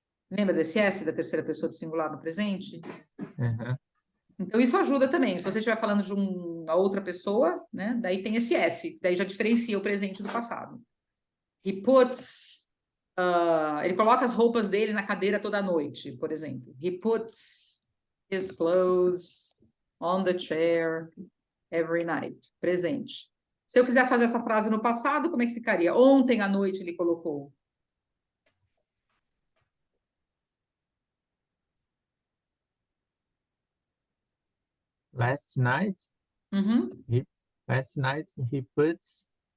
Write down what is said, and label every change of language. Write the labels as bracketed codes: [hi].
[pt] Lembra desse S da terceira pessoa do singular no presente? Uhum. Então, isso ajuda também. Se você estiver falando de uma outra pessoa, né? Daí tem esse S, daí já diferencia o presente do passado. [en] He puts. [pt] Ele coloca as roupas dele na cadeira toda noite, por exemplo. [en] He puts his clothes on the chair every night. [pt] Presente. Se eu quiser fazer essa frase no passado, como é que ficaria? Ontem à noite ele colocou. [en] Last night, Uhum. last night he puts.